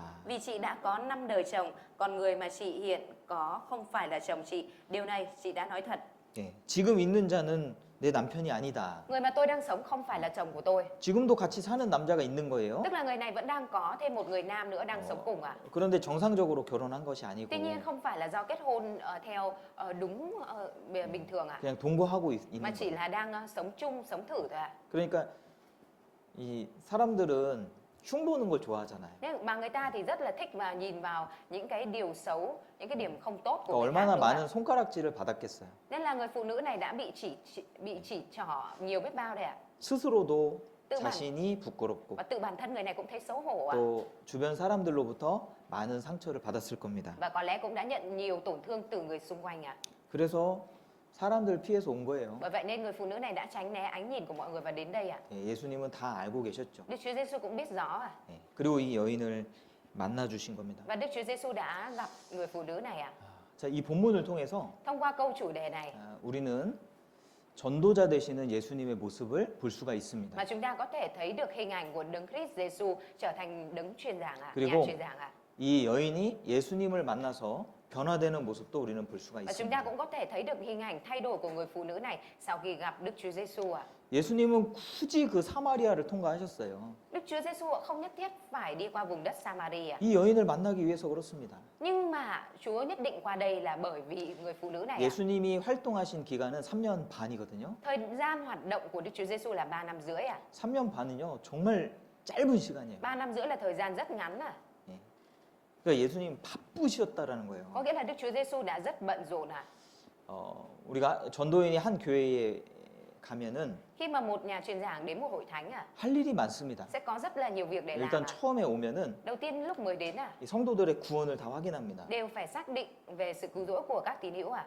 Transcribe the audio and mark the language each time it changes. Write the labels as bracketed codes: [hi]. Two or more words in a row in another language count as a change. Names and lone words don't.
[vi] Vì chị đã có 5 đời chồng, còn người mà chị hiện có không phải là chồng chị. Điều này chị đã nói thật. [ko] 지금 있는 자는 내 남편이 아니다. [vi] Người mà tôi đang sống không phải là chồng của tôi. [ko] 지금도 같이 사는 남자가 있는 거예요. [vi] Tức là người này vẫn đang có thêm một người nam nữa đang sống cùng ạ. [ko] 그런데 정상적으로 결혼한 것이 아니고 [vi] Tuy nhiên không phải là do kết hôn theo đúng bình thường ạ. [ko] 그냥 동거하고 있는 [vi] Mà chỉ [ko] 거예요. [vi] là đang sống chung, sống thử thôi ạ. [ko] 그러니까 이 사람들은 흉 보는 걸 좋아하잖아요. [vi] Nhưng mà người ta thì rất là thích và nhìn vào những cái điều xấu, những cái điểm không tốt của [ko] 그러니까 [vi] người khác. [ko] 얼마나 [vi] đúng không ạ? [ko] 많은 손가락질을 받았겠어요. [vi] Nên là người phụ nữ này đã bị chỉ trỏ nhiều biết bao đây ạ. [ko] 스스로도 [vi] tự bản [ko] 자신이 부끄럽고 [vi] và tự bản thân người này cũng thấy xấu hổ ạ. [ko] 또 주변 사람들로부터 많은 상처를 받았을 겁니다. [vi] Và có lẽ cũng đã nhận nhiều tổn thương từ người xung quanh ạ. [ko] 그래서 사람들 피해서 온 거예요. [vi] Bởi vậy nên người phụ nữ này đã tránh né ánh nhìn của mọi người và đến đây ạ. [ko] 예수님은 다 알고 계셨죠. [vi] Đức Chúa Giêsu cũng biết rõ ạ. [ko] 그리고 이 여인을 만나 주신 겁니다. [vi] Và Đức Chúa Giêsu đã gặp người phụ nữ này ạ. [ko] 자, 이 본문을 통해서 [vi] Thông qua câu chủ đề này, [ko] 우리는 전도자 되시는 예수님의 모습을 볼 수가 있습니다. [vi] Mà chúng ta có thể thấy được hình ảnh của Đấng Christ Giêsu trở thành đấng truyền giảng ạ, [ko] 그리고 [vi] nhà truyền giảng ạ. [ko] 이 여인이 예수님을 만나서 변화되는 모습도 우리는 볼 수가 [vi] Và chúng ta [ko] 있습니다. [vi] cũng có thể thấy được hình ảnh thay đổi của người phụ nữ này sau khi gặp Đức Chúa Giêsu ạ. [ko] 예수님은 굳이 그 사마리아를 통과하셨어요. [vi] Đức Chúa Giêsu không nhất thiết phải đi qua vùng đất Samaria. [ko] 이 여인을 만나기 위해서 그렇습니다. [vi] Nhưng mà Chúa nhất định qua đây là bởi vì người phụ nữ này ạ. [ko] 예수님이 활동하신 기간은 3년 반이거든요. [vi] Thời gian hoạt động của Đức Chúa Giêsu là 3 năm rưỡi ạ. [ko] 3년 반은요, 정말 짧은 시간이에요. [vi] 3 năm rưỡi là thời gian rất ngắn ạ. [ko] 그러니까 예수님 바쁘셨다라는 거예요. [vi] Có nghĩa là Đức Chúa Giêsu đã rất bận rộn ạ. [ko] 우리가 전도인이 한 교회에 가면은 [vi] Khi mà một nhà truyền giảng đến một hội thánh ạ, [ko] 할 일이 많습니다. [vi] sẽ có rất là nhiều việc để làm [ko] 일단 [vi] ạ. [ko] 처음에 오면은 [vi] Đầu tiên lúc mới đến ạ, [ko] 이 성도들의 구원을 다 확인합니다. [vi] đều phải xác định về sự cứu rỗi của các tín hữu ạ.